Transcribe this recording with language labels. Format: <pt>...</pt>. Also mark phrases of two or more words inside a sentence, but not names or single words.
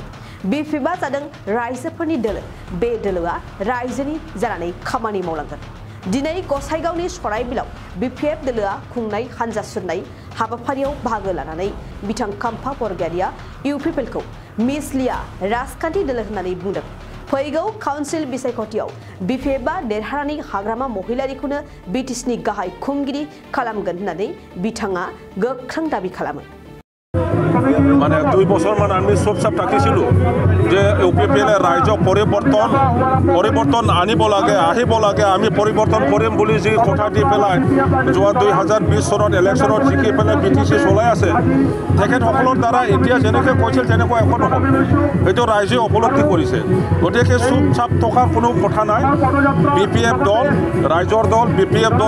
<brx>बिपिएफआ जादों रायजोफोरनि दोलो बे दोलोआ रायजोनि जानानै खामानि मावलांगोन दिनै गसाइगावनि सराइबिलाव बिपिएफ दोलोआ खुंनाय हानजा सुरनाय हाबाफारियाव बाहागो लानानै बिथां खाम्फा बरगयारिया इउपिपिएलखौ मिसलिया राजखान्थि दोलो होननानै बुंदों फैगौ काउन्सिल बिसायख'थियाव बिपिएफआ देरहानानै हाग्रामा महिलारिखौनो बिटिसिनि गाहाय खुंगिरि खालामगोन होननानै बिथाङा गोख्रों दाबि खालामो</brx> <as>মানে 2 বছর মান আমি চুপচাপ থাকিছিলো যে ইউপিপিএল রাজ্য পরিবর্তন আনিব লাগে আহিব লাগে আমি পরিবর্তন কৰিম বুলি যে কথা দি পেলাই যোৱা 2020 চনত ইলেকশনত জিকি পেলাই বিটিসি চলাই আছে তেখেতসকলৰ দ্বাৰা এতিয়া যেনেকৈ কৈছিল তেনেকুৱা এখন নহ'ল এইটো ৰাইজে উপলব্ধি কৰিছে গতিকে চুপচাপ থকাৰ কোনো কথা নাই বিপিএফ দল ৰাইজৰ দল বিপিএফ দল</as>